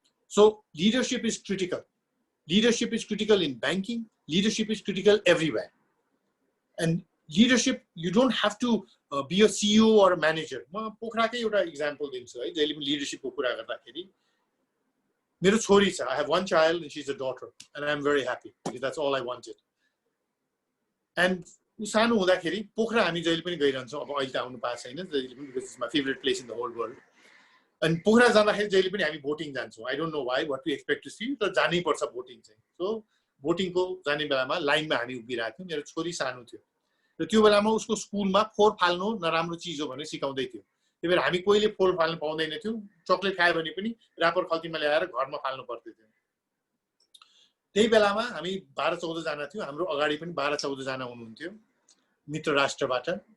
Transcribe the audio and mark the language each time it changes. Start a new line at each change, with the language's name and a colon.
English: So leadership is critical. Leadership is critical in banking. Leadership is critical everywhere. And leadership, you don't have to be a CEO or a manager.
Nepali: म पोखराकै एउटा example दिन्छु है, जहिले पनि leadership को कुरा गर्दाखेरि। मेरो छोरी छ,
English: I have one child and she's a daughter, and I'm very happy because that's all I wanted.
Nepali: And उ सानो हुँदाखेरि पोखरा हामी जहिले पनि गइरहन्छौँ। अब अहिले त आउनु पाएको छैन जहिले पनि,
English: because it's my favorite place in the whole world.
Nepali: And Pokhara जाँदाखेरि जहिले पनि हामी भोटिङ जान्छौँ।
English: I don't know why, what we expect to see,
Nepali: तर जानै पर्छ भोटिङ चाहिँ। So भोटिङको जाने बेलामा लाइनमा हामी उभिरहेको थियौँ। मेरो छोरी सानो थियो र त्यो बेलामा उसको स्कुलमा फोहोर फाल्नु नराम्रो चिज हो भनेर सिकाउँदै थियो। त्यही भएर हामी कोहीले फोहोर फाल्न पाउँदैन थियौँ। चकलेट खायो भने पनि रापर खल्तीमा ल्याएर घरमा फाल्नु पर्थ्यो। त्यही बेलामा हामी 12-14 जना थियौँ। हाम्रो अगाडि पनि 12-14 जना हुनुहुन्थ्यो मित्र राष्ट्रबाट।